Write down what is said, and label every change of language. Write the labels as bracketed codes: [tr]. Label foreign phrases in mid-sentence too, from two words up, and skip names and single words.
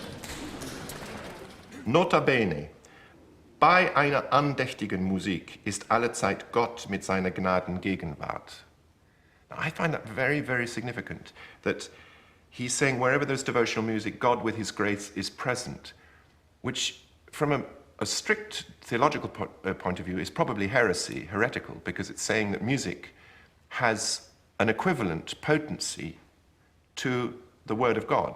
[la] Nota bene. [de] Bei einer andächtigen Musik ist allezeit Gott mit seiner Gnaden Gegenwart. [en] Now, I find that very, very significant, that he's saying wherever there's devotional music, God with his grace is present, which from a strict theological point of view is probably heresy, heretical, because it's saying that music has an equivalent potency to the Word of God.